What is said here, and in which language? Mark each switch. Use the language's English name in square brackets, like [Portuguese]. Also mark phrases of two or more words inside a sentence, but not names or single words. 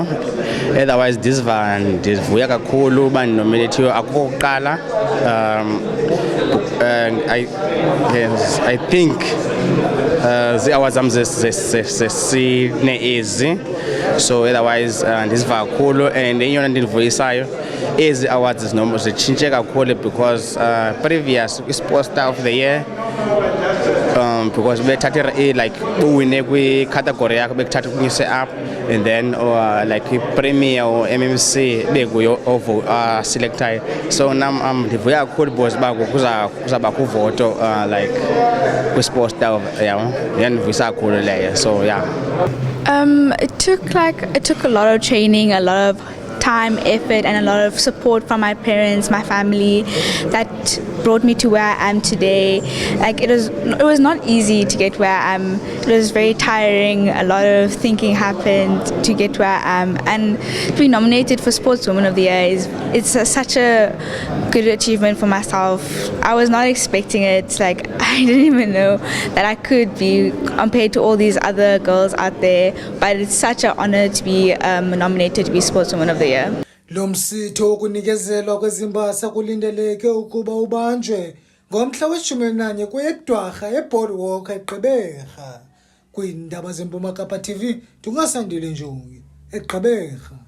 [Xhosa] Otherwise ndivuya kakhulu uba ndinominathiwe akukokuqala. [English] I think [Xhosa] zii-awards zam zesine ezi [English] so otherwise [Xhosa] ndiziva kakhulu and eyona ndivuyisayo ezi awards zitshintshe kakhulu because [English] previous i-sports star of the year [Xhosa] because bethatha like uwine kwi-category yakho bekuthatha kunyuse up and then like [English] i-premier or MMC [Xhosa] bekuyo selectayo. So nam ndivuya kakhulu because kuzaba kuvoto like kwi- [English] sports star [Xhosa] yandivuyisa kakhulu leyo [English] so yeah. It took a lot of training, a lot of time, effort, and a lot of support from my parents, my family, that brought me to where I am today. Like it was not easy to get where I am. It was very tiring. A lot of thinking happened to get where I am, and to be nominated for Sportswoman of the Year it's such a good achievement for myself. I was not expecting it. Like I didn't even know that I could be compared to all these other girls out there. But it's such an honor to be nominated to be Sportswoman of the Year. [Xhosa] Lo msitho wokunikezelwa kwezimbasa kulindeleke ukuba ubanjwe ngomhla we-11 kweyeDwarha eBoardwalk eGqeberha. Kwiindaba zeMpuma Kapa TV, Dungasandile Njongi, eGqeberha.